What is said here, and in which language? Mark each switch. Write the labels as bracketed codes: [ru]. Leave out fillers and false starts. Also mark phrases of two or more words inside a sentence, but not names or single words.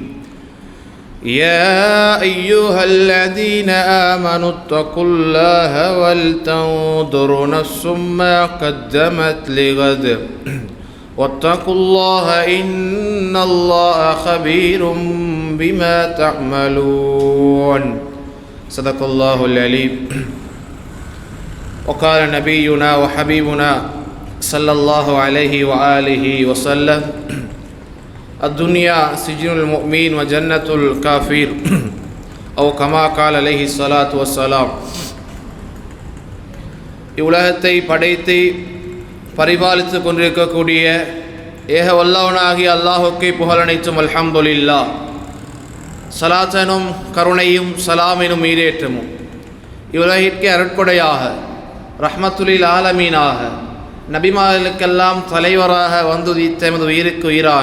[ar] يا أيها الذين آمنوا اتقوا الله ولتنظر نفس ما قدمت لغد واتقوا الله إن الله خبير بما تعملون صدق الله العليم وقال نبينا وحبيبنا صلى الله عليه وآله وسلم الدنيا سجن المؤمن وجنة الكافر أو كما قال عليه الصلاة والسلام [ta] இவ்வுலகத்தை படைத்து பரிபாலித்து கொண்டிருக்கக்கூடிய ஏக வல்லவனாகிய அல்லாஹுக்கே புகழனைத்தும் அல்ஹம்துலில்லாஹ். ஸலாத்தனும் கருணையும் சலாமினும் ஈரேற்றமும் இவ்வுலகிற்கு அருட்கொடையாக [ar] رحمة للعالمين [ta] நபிமார்களுக்கெல்லாம் தலைவராக வந்துதித்த எமது உயிருக்கு உயிரான